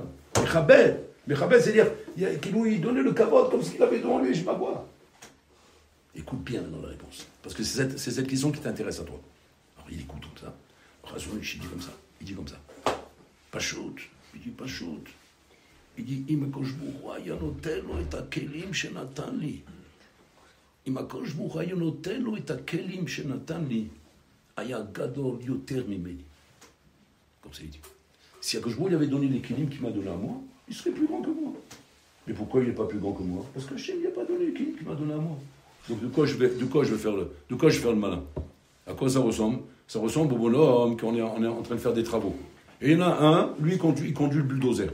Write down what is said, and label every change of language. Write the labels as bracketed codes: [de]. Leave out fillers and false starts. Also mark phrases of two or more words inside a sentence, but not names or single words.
[fr] Mechabed, c'est-à-dire qu'il lui donnait le kavod comme s'il avait devant lui, je m'aboie. Écoute bien dans la réponse. Parce que c'est cette question qui t'intéresse à toi. Alors il écoute tout ça. Chazonish, il dit comme ça. Pas shoot. Il dit pas shoot. Il dit, [he] אם הקדוש ברוך הוא היה נותן לו את הכלים שנתן לי, אם הקדוש ברוך הוא היה נותן לו את הכלים שנתן לי, היה גדול יותר ממני. [fr] Comme ça il dit. Si [he] הקדוש ברוך הוא [fr] lui avait donné les kelim qu'il m'a donné à moi, il serait plus grand que moi. Mais pourquoi il n'est pas plus grand que moi? Parce que Hachem, il n'a pas donné les kelim qu'il m'a donné à moi. Donc de quoi je vais faire le malin? À quoi ça ressemble? Ça ressemble au bonhomme qu'on est en train de faire des travaux. Et il y en a un, lui, il conduit le bulldozer.